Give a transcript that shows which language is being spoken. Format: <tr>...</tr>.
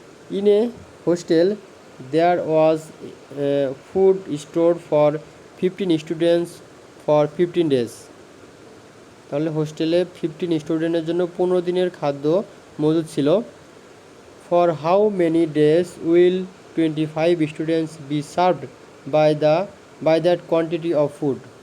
<en>In a hostel, there was food stored for 15 students for 15 days.</en> <bn>তাহলে হোস্টেলে 15 স্টুডেন্টের জন্য 15 দিনের খাদ্য মজুদ ছিল।</bn> <en>For how many days will 25 students be served by that quantity of food?</en>